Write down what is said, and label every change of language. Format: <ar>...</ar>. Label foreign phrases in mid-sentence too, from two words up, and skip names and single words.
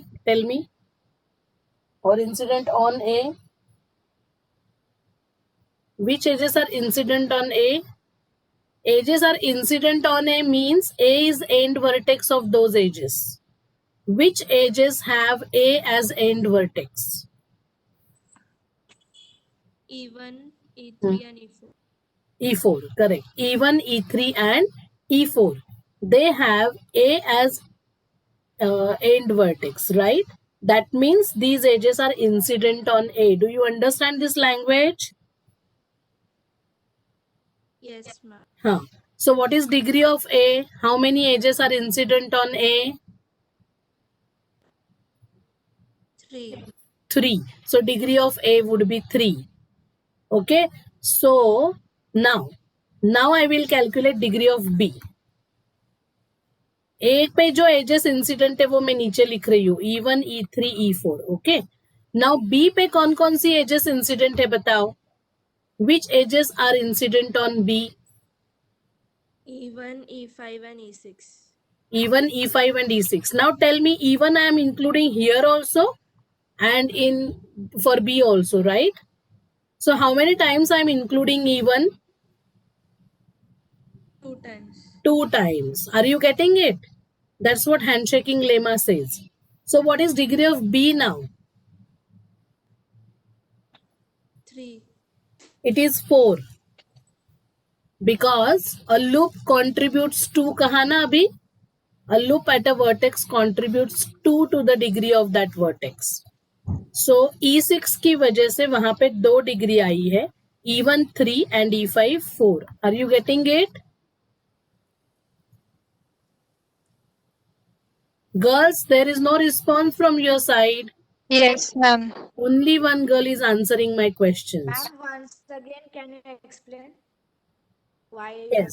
<en>Tell me. Or incident on A? Which edges are incident on A? Edges are incident on A means A is end vertex of those edges. Which edges have A as end vertex? E1, E3, and E4. E4, correct. E1, E3 and E4. They have A as end vertex, right? That means these edges are incident on A. Do you understand this language? Yes, ma'am. Huh. So what is degree of A? How many edges are incident on A? 3. 3. So degree of A would be 3. Okay. So now I will calculate degree of B.</en> <hi>A पे जो</hi> <en>edges incident</en> <hi>है वो मैं नीचे लिख रही हूँ,</hi> <en>E1, E3, E4. Okay.</en> <hi>Now B पे कौन कौन सी</hi> <en>edges incident</en> <hi>है बताओ?</hi> <en>Which edges are incident on B? E1, E5 and E6. E1, E5 and E6. Now tell me, E1 I am including here also and in for B also, right? So how many times I am including E1? 2 times. 2 times. Are you getting it? That's what handshaking lemma says. So what is degree of B now? 3. It is 4. Because a loop contributes to</en> <hi>कहा ना अभी?</hi> <en>A loop at a vertex contributes 2 to the degree of that vertex.</en> <hi>So E6 की वजह से वहां पे 2 डिग्री आई है.</hi> <en>E1 3 and E5 4. Are you getting it? Girls, there is no response from your side. Yes, ma'am. Only one girl is answering my questions. Ma'am, once again, can you explain why you have</en>